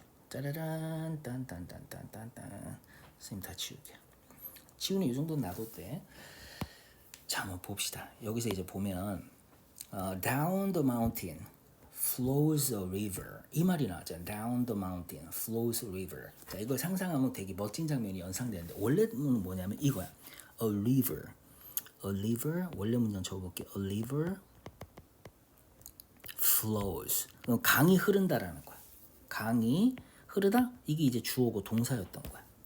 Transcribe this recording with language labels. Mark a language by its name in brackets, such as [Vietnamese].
[Korean] 짜라란 딴딴딴딴딴딴. 선생님 다 지울게요. 지우는 이 정도는 놔도 돼. 자, 한번 봅시다. 여기서 이제 보면 [English] down the mountain flows a river. [Korean] 이 말이 나왔잖아요. [English] down the mountain flows a river. [Korean] 자, 이걸 상상하면 되게 멋진 장면이 연상되는데 원래는 뭐냐면 이거야. [English] a river. a river [Korean] 원래 문장 적어볼게요. [English] a river flows. [Korean] 그럼 강이 흐른다라는 거야. 강이 흐르다 이게 이제 주어고 동사였던 거야.